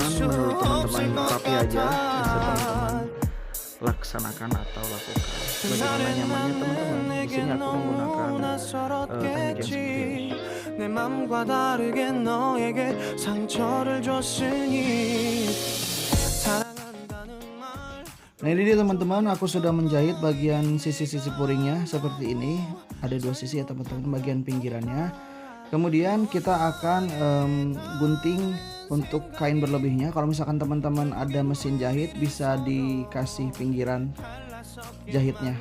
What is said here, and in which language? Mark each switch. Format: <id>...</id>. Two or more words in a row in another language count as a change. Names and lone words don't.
<id>Menurut teman-teman rapi aja, bisa teman-teman laksanakan atau lakukan bagaimana nyamannya teman-teman. Di sini aku menggunakan teknik yang seperti ini.</id> <ko>내 맘과 다르게 너에게 상처를 줬으니 사랑한다는 말</ko> <id>Nah ini dia teman-teman, aku sudah menjahit bagian sisi-sisi puringnya seperti ini. Ada dua sisi ya teman-teman, bagian pinggirannya. Kemudian kita akan gunting untuk kain berlebihnya. Kalau misalkan teman-teman ada mesin jahit, bisa dikasih pinggiran jahitnya.</id>